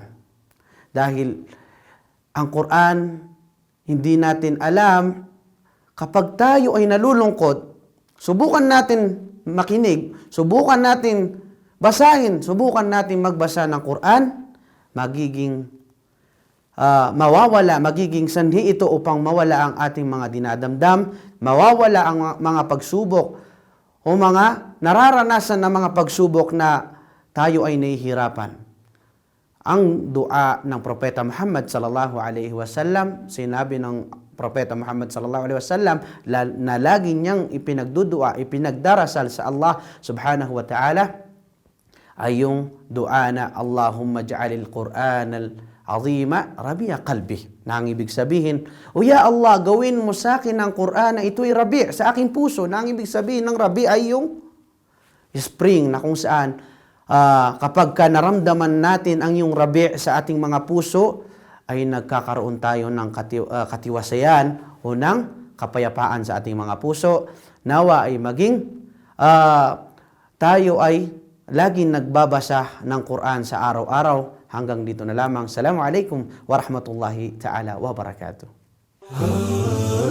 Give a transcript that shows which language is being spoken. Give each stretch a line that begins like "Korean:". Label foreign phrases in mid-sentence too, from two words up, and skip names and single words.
Filipino: Dahil ang Quran, hindi natin alam, kapag tayo ay nalulungkot, subukan natin makinig, subukan natin basahin, subukan natin magbasa ng Quran, magiging mawawala, magiging sanhi ito upang mawala ang ating mga dinadamdam, mawawala ang mga pagsubok o mga nararanasan na mga pagsubok na tayo ay nahihirapan. Ang dua ng Propeta Muhammad
Arabic: صلى الله عليه وسلم,
Filipino: sinabi ng Propeta Muhammad
Arabic: صلى الله عليه وسلم
Filipino: na lagi niyang ipinagdudua, ipinagdarasal sa Allah
Arabic: سبحانه وتعالى,
Filipino: ay yung dua na
Arabic: اللهم اجعل القرآن العظيم ربيع قلبي.
Filipino: Na ang ibig sabihin, O
Arabic: يا الله,
Filipino: gawin mo sa akin ang Qur'an na ito'y rabi' sa aking puso. Na ang ibig sabihin ng rabi' ay yung spring, na kung saan kapag naramdaman natin ang yung rabi' sa ating mga puso, ay nagkakaroon tayo ng katiwasayan o ng kapayapaan sa ating mga puso. Nawa ay maging tayo ay laging nagbabasa ng Quran sa araw-araw. Hanggang dito na lamang.
Arabic: السلام عليكم ورحمة الله تعالى وبركاته.